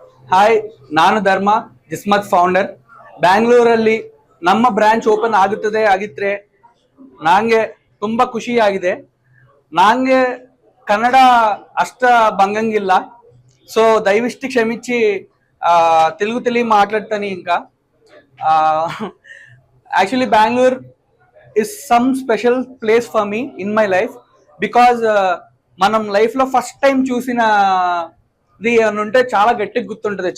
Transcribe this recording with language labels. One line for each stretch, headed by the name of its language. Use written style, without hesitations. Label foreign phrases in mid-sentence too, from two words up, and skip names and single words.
Kannada: ಹಾಯ್, ನಾನು ಧರ್ಮ, ಜಿಸ್ಮತ್ ಫೌಂಡರ್. ಬ್ಯಾಂಗ್ಳೂರಲ್ಲಿ ನಮ್ಮ ಬ್ರಾಂಚ್ ಓಪನ್ ಆಗಿದ್ರೆ ನಂಗೆ ತುಂಬಾ ಖುಷಿಯಾಗಿದೆ. ನಂಗೆ ಕನ್ನಡ ಅಷ್ಟ ಬಂಗಂಗಿಲ್ಲ,
Telugu: సో దయవిష్టి క్షమించి తెలుగు మాట్లాడతాను. ఇంకా యాక్చువల్లీ
English: Bengaluru is some special place for me in my life, because
Telugu: మనం లైఫ్లో
English: first time
Telugu: చూసినది అని ఉంటే చాలా గట్టిగా గుర్తుంటుంది.